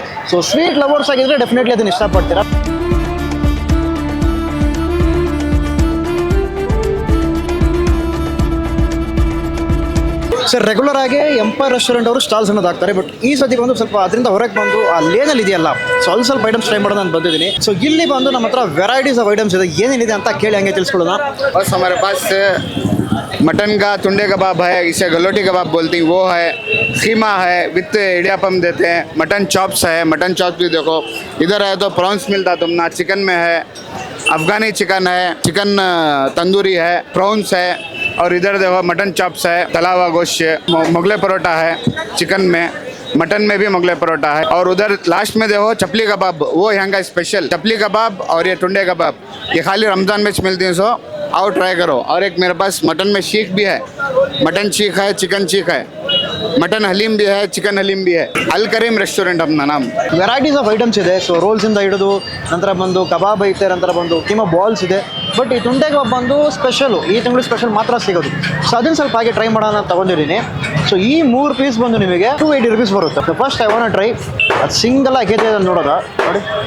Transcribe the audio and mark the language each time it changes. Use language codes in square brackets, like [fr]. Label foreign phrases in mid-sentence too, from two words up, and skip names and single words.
[en] so sweet lovers [kn] ಆಗಿದ್ರೆ ಡೆಫಿನೆಟ್ಲಿ ಅದನ್ನು ಇಷ್ಟಪಡ್ತೀರಾ. [en] sir regular [kn] ಆಗಿ ಎಂಪೈರ್ ರೆಸ್ಟೋರೆಂಟ್ ಅವರು ಸ್ಟಾಲ್ಸ್ ಅನ್ನೋದು ಹಾಕ್ತಾರೆ. ಬಟ್ ಈ ಸತಿ ಬಂದು ಸ್ವಲ್ಪ ಅದರಿಂದ ಹೊರಗೆ ಬಂದು ಆ ಲೇನಲ್ಲಿ ಇದೆಯಲ್ಲ, ಸ್ವಲ್ಪ ಐಟಮ್ಸ್ ಟ್ರೈ ಮಾಡೋದು ಅಂತ ಬಂದಿದ್ದೀನಿ. ಸೊ ಇಲ್ಲಿ ಬಂದು ನಮ್ಮ ಹತ್ರ [en] varieties of items [kn] ಇದೆ. ಏನೇನಿದೆ ಅಂತ ಕೇಳಿ ಹಂಗೆ ತಿಳಿಸ್ಕೊಳ್ಳೋಣ. [hi] बस हमारे पास मटन का टुंडे कबाब है, इसे गलोटी कबाब बोलते हैं, वो है। खीमा है विथ इडियापम देते हैं। मटन चॉप्स है, मटन चॉप्स भी देखो। इधर है तो प्रॉन्स मिलता तुमना, चिकन में है, अफगानी चिकन है, चिकन तंदूरी है, प्रॉन्स है, और इधर देखो मटन चॉप्स है, तला हुआ गोश्त, मुगले परोठा है चिकन में, मटन में भी मुगले परोठा है, और उधर लास्ट में देखो चपली कबाब, वो यहाँ का स्पेशल चपली कबाब और ये टुंडे कबाब, ये खाली रमज़ान में मिलती हैं। सो आओ ट्राई करो। और एक मेरे पास मटन में शीख भी है, मटन शीख है, चिकन शीख है, मटन हलीम भी है, चिकन हलीम भी है। अल करीम रेस्टोरेंट अपना नाम। [en] varieties of items ಇದೆ. [kn] ಸೊ ರೋಲ್ಸಿಂದ ಹಿಡಿದು ನಂತರ ಬಂದು ಕಬಾಬ್ ಐತೆ, ನಂತರ ಬಂದು ಕೀಮಾ ಬಾಲ್ಸ್ ಇದೆ. ಬಟ್ ಈ ತುಂಡೆ ಕಬಾಬ್ ಬಂದು ಸ್ಪೆಷಲು, ಈ ತಿಂಗಳು ಸ್ಪೆಷಲ್ ಮಾತ್ರ ಸಿಗೋದು. ಸೊ ಅದನ್ನು ಸ್ವಲ್ಪ ಹಾಗೆ ಟ್ರೈ ಮಾಡೋಣ ಅಂತ ತಗೊಂಡಿದ್ದೀನಿ. ಸೊ ಈ 3 ಪೀಸ್ ಬಂದು ನಿಮಗೆ 280 rupees ಬರುತ್ತೆ. [en] first I want try [kn] ಅದು ಸಿಂಗಲ್ ಆಗಿ ನೋಡೋದ ನೋಡಿ.